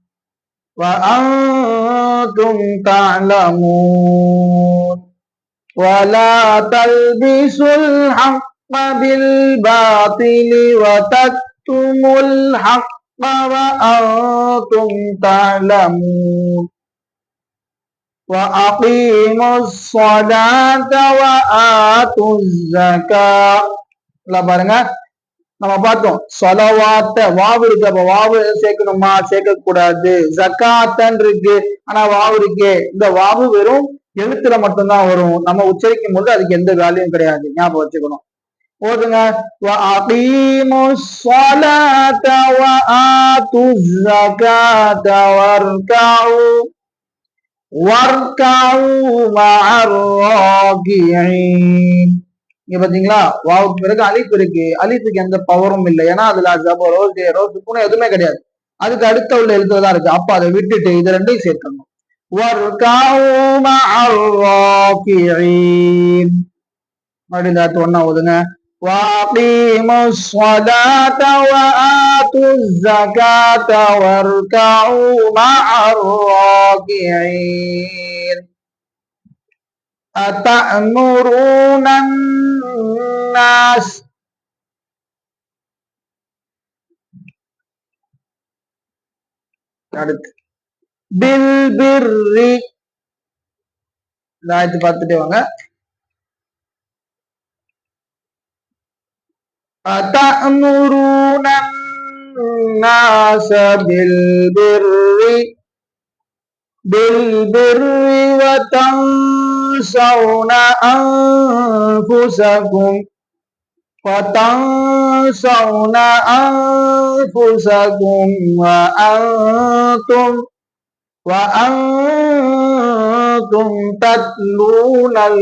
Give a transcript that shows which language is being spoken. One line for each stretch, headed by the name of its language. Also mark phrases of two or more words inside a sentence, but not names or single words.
Arabic: ولا تلبسوا الحق بالباطل وتكتموا الحق وأنتم تعلمون وأقيموا الصلاة وآتوا الزكاة.
Tamil: பாருங்க, நம்ம பார்த்தோம் சொலவாத்த வாவு இருக்கு. அப்ப வாவு சேர்க்கணுமா, சேர்க்க கூடாது. ஜக்காத்தன் இருக்கு, ஆனா வாவு இருக்கே. இந்த வாவு வெறும் எழுத்துல மட்டும்தான் வரும். நம்ம உச்சரிக்கும் போது அதுக்கு எந்த வேலையும் கிடையாது, ஞாபகம் வச்சுக்கணும். ஓதுங்க.
Arabic: وَأَقِيمُوا الصَّلَاةَ وَآتُوا الزَّكَاةَ وَارْكَعُوا مَعَ الرَّاكِعِينَ.
Tamil: இங்க பாத்தீங்களா, வாவுக்கு பிறகு அலிஃப் இருக்கு. அலிஃபுக்கு எந்த பவரும் இல்லை. ஏன்னா அதுல ஜபரோ ஜேரோ சுக்குனோ எதுவுமே கிடையாது. அதுக்கு அடுத்த உள்ள எழுத்துதான் இருக்கு. அப்ப அதை விட்டுட்டு இது ரெண்டையும் சேர்க்கணும்.
Arabic: وَارْكَعُوا مَعَ الرَّاكِعِينَ.
Tamil: மறுபடியும் இந்த ஒன்னா ஓதுங்க.
Arabic: وَأَقِيمُوا الصَّلَاةَ وَآتُوا الزَّكَاةَ وَارْكَعُوا مَعَ الرَّاكِعِينَ. أَتَأْمُرُونَ النَّاسَ பில்பிர்ரி.
Tamil: இந்த ஆயத்து பார்த்துட்டே வாங்க.
Arabic: أَتَأْمُرُونَ النَّاسَ بِالْبِرِّ وَتَنْسَوْنَ أَنفُسَكُمْ وَأَنْتُمْ تَتْلُونَ